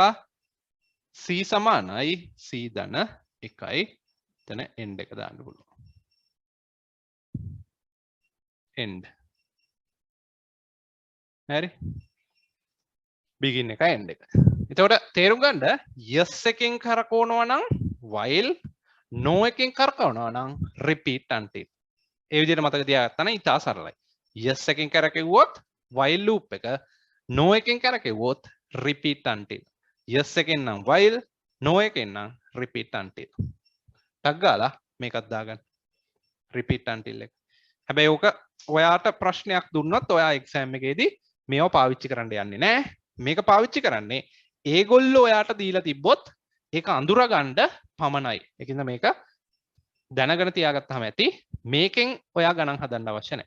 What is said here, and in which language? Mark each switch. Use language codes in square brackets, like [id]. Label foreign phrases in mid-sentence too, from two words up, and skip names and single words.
[si] C සමානයි C ධන 1යි. එතන end එක දාන්න පුළුවන්. end. හරි? begin එක end එක. එතකොට තේරුම් ගන්න yes එකෙන් කරකවනවා නම් while, no එකෙන් කරකවනවා නම් [en] repeat until. [si] ඒ විදිහට මතක තියාගත්තා නම් ඉතා සරලයි. yes එකෙන් කරකෙව්වොත් [en] while loop [si] එක, no එකෙන් කරකෙව්වොත් [en] repeat until. [si] yes එකෙන් නම් while, no එකෙන් නම් [en] repeat until. [si] ටක් ගාලා මේකත් දාගන්න. [en] repeat until එක. [si] හැබැයි ඕක ඔයාට ප්‍රශ්නයක් දුන්නොත් ඔයා එක්සෑම් එකේදී මේව පාවිච්චි කරන්න යන්නේ නැහැ. මේක පාවිච්චි කරන්නේ ඒගොල්ලෝ ඔයාට දීලා තිබ්බොත් ඒක අඳුරගන්න පමණයි. ඒකින්ද මේක දැනගෙන තියාගත්තාම ඇති. මේකෙන් ඔයා ගණන් හදන්න අවශ්‍ය නැහැ.